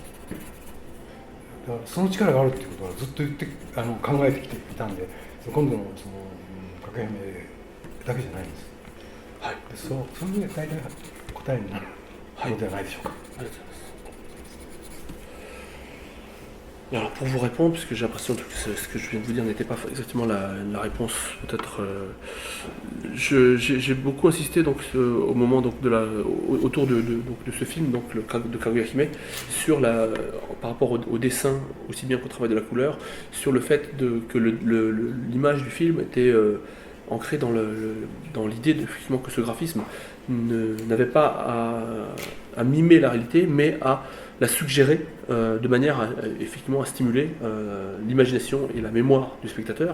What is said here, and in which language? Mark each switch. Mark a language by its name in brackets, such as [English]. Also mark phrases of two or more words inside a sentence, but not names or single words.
[Japanese] だからその力があるっていうことはずっと考えてきていたんで、今度のかぐや姫だけじゃないんです。はい。それで大体答えになるのではないでしょうか。はい、ありがとうございます。 [French] Et alors pour vous répondre, parce que j'ai l'impression que ce que je viens de vous dire n'était pas exactement la réponse, peut-être. J'ai beaucoup insisté donc au moment donc autour donc, de ce film donc de Kaguya Hime sur par rapport au dessin aussi bien qu'au travail de la couleur, sur le fait que l'image du film était ancrée dans l'idée effectivement que ce graphisme n'avait pas à mimer la réalité, mais à la suggérer de manière effectivement à stimuler l'imagination et la mémoire du spectateur.